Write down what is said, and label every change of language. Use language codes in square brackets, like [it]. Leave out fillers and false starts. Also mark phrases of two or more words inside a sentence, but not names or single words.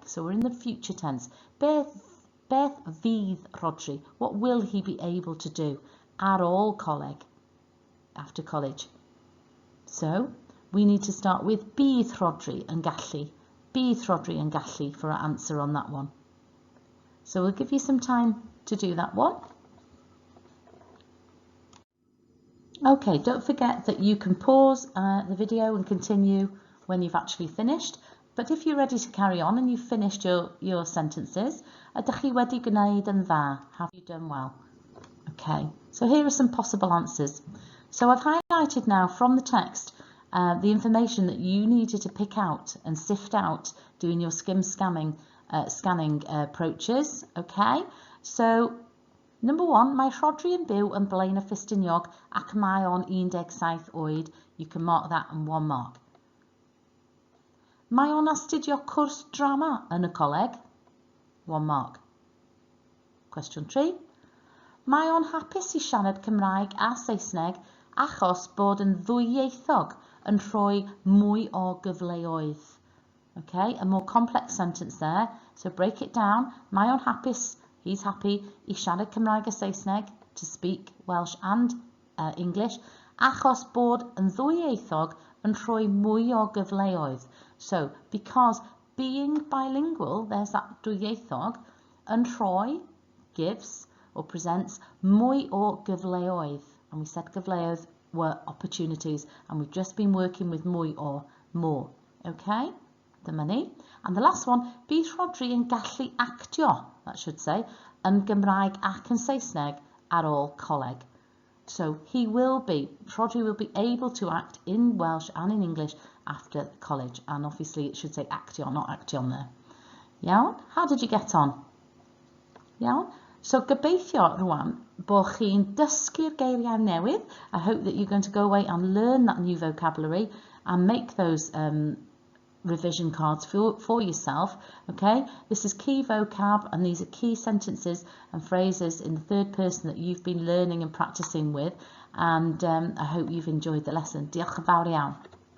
[en] So we're in the future tense. [cy] Beth fydd Rhodri? [en] What will he be able to do [cy] ar ôl coleg, [en] after college? So we need to start with [cy] bydd Rhodri yn gallu. Bydd Rhodri yn gallu [en] for our answer on that one. So we'll give you some time to do that one. Okay, don't forget that you can pause the video and continue when you've actually finished. But if you're ready to carry on and you've finished your sentences, [cy] ydych chi wedi gwneud yn dda? [en] Have you done well? Okay, so here are some possible answers. So I've highlighted now from the text the information that you needed to pick out and sift out doing your scanning approaches. Okay, so number 1, [cy] mae Rhodri yn byw yn Blaen y Ffestiniog ac mae o'n 17 oed. [en] You can mark that in 1 mark. [cy] Mae o'n astudio cwrs drama yn y coleg. [en] 1 mark. Question 3. [cy] Mae o'n hapus I siarad Cymraeg a Saesneg achos bod yn ddwyieithog yn rhoi mwy o gyfleoedd. [en] Okay, a more complex sentence there. So break it down. [cy] Mae o'n hapus, [en] he's happy, [cy] I siarad Cymraeg a Saesneg, [en] to speak Welsh and English, [cy] achos bod yn ddwyieithog yn rhoi mwy o gyfleoedd. [en] So, because being bilingual, there's that dwyieithog, [cy] yn rhoi, [en] gives, or presents, [cy] mwy o gyfleoedd. [en] And we said gyfleoedd were opportunities, and we've just been working with mwy or more. Okay? The money. And the last one, [cy] bydd Rhodri yn gallu actio, [en] that should say, [cy] yn Gymraeg ac yn Saesneg ar ôl coleg. [en] So Rhodri will be able to act in Welsh and in English after college. And obviously it should say actio, not action there. Iawn? How did you get on? [cy] Iawn? So gobeithio rwan bo chi'n dysgu'r geiriau newydd. [en] I hope that you're going to go away and learn that new vocabulary and make those revision cards for yourself. Okay, this is key vocab and these are key sentences and phrases in the third person that you've been learning and practicing with, and I hope you've enjoyed the lesson. [cy] Diolch yn fawr iawn.